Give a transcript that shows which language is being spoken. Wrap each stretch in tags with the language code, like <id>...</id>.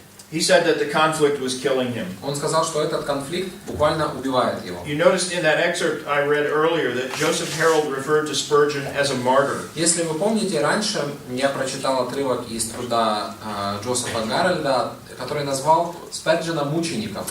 <en>He said that the conflict was killing him.</en> <ru>Он сказал, что этот конфликт буквально убивает его.</ru> <en>You noticed in that excerpt I read earlier that Joseph Harold referred to Spurgeon as a martyr.</en> <ru>Если вы помните, раньше я прочитал отрывок из труда Джозефа Гарольда, который назвал Сперджена мучеником.</ru>